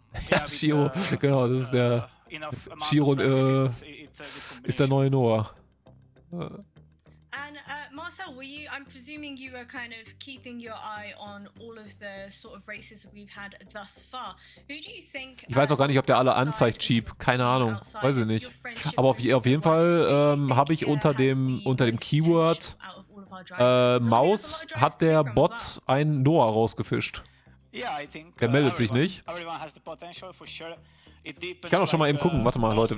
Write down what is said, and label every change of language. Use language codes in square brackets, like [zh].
[de] Ja, Shiro, genau, das ist der... Shiro ist der neue Noah. [en] And Marcel, I'm presuming you were kind of keeping your eye on all of the sort of races we've had thus far. Who do you think? [de] Ich weiß auch gar nicht, ob der alle anzeigt, Cheap. Keine Ahnung. Weiß ich nicht. Aber auf jeden Fall habe ich unter dem Keyword Maus hat der Bot einen Noah rausgefischt. Der meldet sich nicht. Ich kann auch schon mal eben gucken. Warte mal, Leute.